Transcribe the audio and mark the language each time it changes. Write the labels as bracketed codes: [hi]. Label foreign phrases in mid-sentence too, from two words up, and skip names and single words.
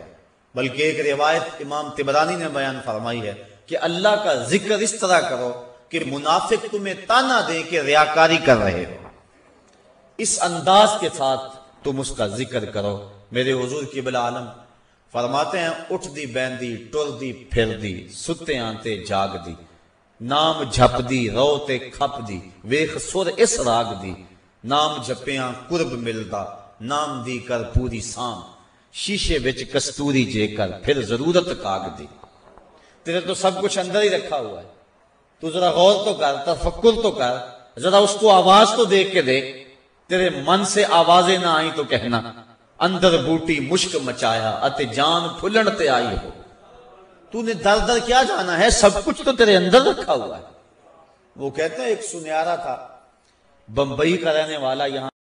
[ur] بلکہ ایک روایت امام طبرانی نے بیان فرمائی ہے کہ اللہ کا ذکر اس طرح کرو کہ منافق تمہیں تانا دے کہ ریاکاری کر رہے ہو، اس انداز کے ساتھ تم اس کا ذکر کرو۔ [pa] میرے حضور قبلہ عالم فرماتے ہیں اٹھ دی بیندی ٹر دی پھر دی ستے آنتے جاگ دی، نام جھپ دی روتے کھپ دی ویخ سر اس راگ دی، نام جھپیاں قرب ملدا نام دی کر پوری سام، شیشے وچ کستوری جے کر پھر ضرورت کاگ دی۔ [ur] تیرے تو سب کچھ اندر ہی رکھا ہوا ہے، تو ذرا غور تو کر، تفکر تو کر، ذرا اس کو آواز تو دیکھ کے دیکھ۔ تیرے من سے آوازیں نہ آئیں تو کہنا [pa] اندر بوٹی مشک مچایا اتے جان پھلن تے آئی ہو۔ [ur] تو نے در در کیا جانا ہے، سب کچھ تو تیرے اندر رکھا ہوا ہے۔ وہ کہتے ہیں ایک سنیارا تھا، بمبئی کا رہنے والا، یہاں